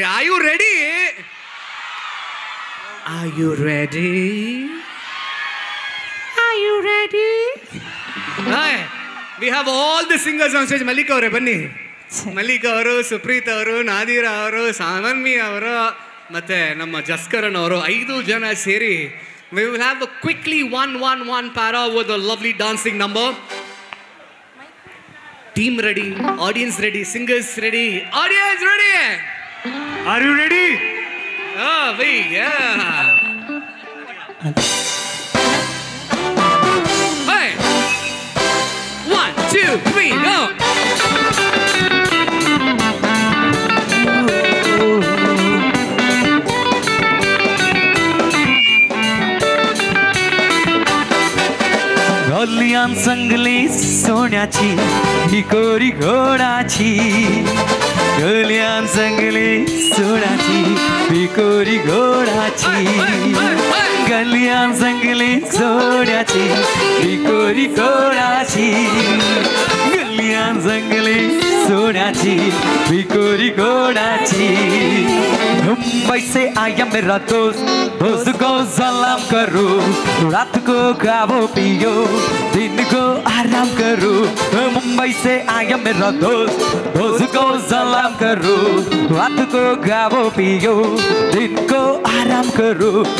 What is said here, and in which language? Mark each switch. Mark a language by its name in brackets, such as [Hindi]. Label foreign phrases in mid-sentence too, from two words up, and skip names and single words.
[English] Are you ready? Are you ready? Are you ready? We have all the singers on stage. [Kannada] ಮಲ್ಲಿಕ್ ಅವರೇ ಬನ್ನಿ. ಮಲ್ಲಿಕ್ ಅವರು, ಸುಪ್ರೀತ್ ಅವರು, ನಾದೀರಾ ಅವರು, ಸಾಮನ್ಮಿ ಅವರು ಮತ್ತು ನಮ್ಮ ಜಸ್ಕರನ್ ಅವರು 5 ಜನ ಸೇರಿ [English] we will have a quickly one para with a lovely dancing number. Team ready, audience ready, singers ready. Audience ready? Are you ready? Oh, wait, yeah. Hey! 1, 2, 3, go! [Marathi] गलियान संगली सोन्याची ही कोरी घोडाची गलियान संगली सोन्याची ही कोरी घोडाची गलियान संगली सोन्याची ही कोरी घोडाची गलियान संगली सोन्याची ही कोरी घोडाची [Hindi] मुंबई से आया मेरा दोस्त को सलाम करो रात को खाओ पियो दिन को आराम करो मुंबई से आया मेरा दोस्त को सलाम करो रात को खाओ पियो दिन को आराम करो